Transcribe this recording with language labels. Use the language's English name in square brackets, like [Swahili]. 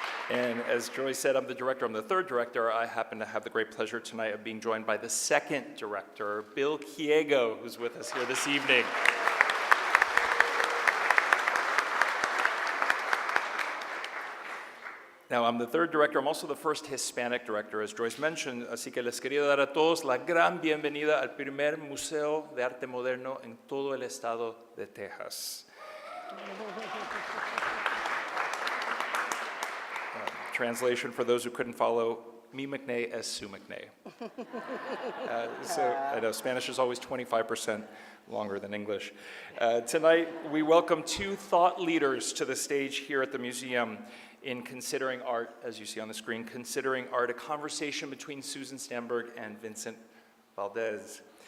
[English] And as Joyce said, I'm the director. I'm the third director. I happen to have the great pleasure tonight of being joined by the second director, Bill Kiego, who's with us here this evening. Now, I'm the third director. I'm also the first Hispanic director, as Joyce mentioned. [Spanish] Así que les quería dar a todos la gran bienvenida al primer Museo de Arte Moderno en todo el estado de Texas. [English] Translation for those who couldn't follow, me McNay as Sue McNay. So I know Spanish is always 25% longer than English. Tonight, we welcome two thought leaders to the stage here at the museum in Considering Art, as you see on the screen, Considering Art, a conversation between Susan Stamberg and Vincent Valdez.